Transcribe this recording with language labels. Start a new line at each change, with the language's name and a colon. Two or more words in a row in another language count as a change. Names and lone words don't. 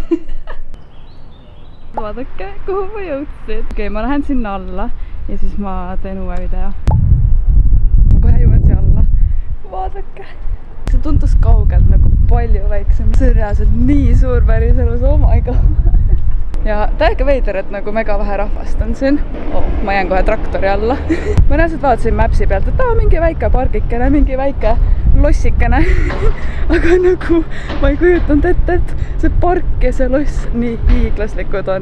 Estonian: Vaadake, kuhu ma jõudsin. Okei, ma lähen sinna alla ja siis ma teen uue video. Ma kohe vaadake. See tundus kaugelt nagu palju väiksem. See on reaalselt nii suur päriselus,
English: oh my god.
Estonian: Ja täiega veider, et nagu mega vähe rahvast on siin. Ma jään kohe traktori alla. Ma reaalselt vaatasin Mapsi pealt, et mingi väike pargikene, mingi väike lossikene. Aga nagu ma ei kujutanud ette, et see park ja see loss nii hiiglaslikud on.